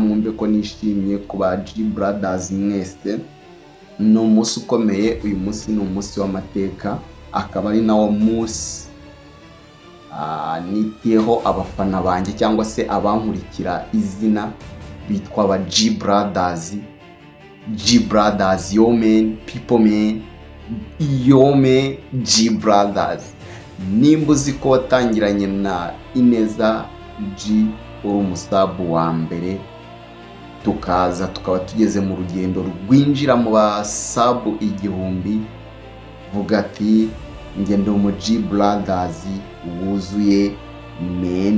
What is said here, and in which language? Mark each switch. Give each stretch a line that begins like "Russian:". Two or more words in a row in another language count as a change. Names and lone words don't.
Kinyarwanda: Mwumve ko nishimye kuba G brothers mwese. Ni umunsi ukomeye, uyu munsi ni umunsi w'amateka, akaba ari nawo munsi niteho abafana banjye cyangwa se abankurikira izina bitwa aba G brothers
English: yo man, people man, yo man, G brothers.
Kinyarwanda: Nimba uzi ko watangiranye na Ineza G uri umusabu wa mbere, tukaba tugeze mu rugendo rwinjira mu basabu 1000, vuga ati njye ndi G brothers wuzuye men.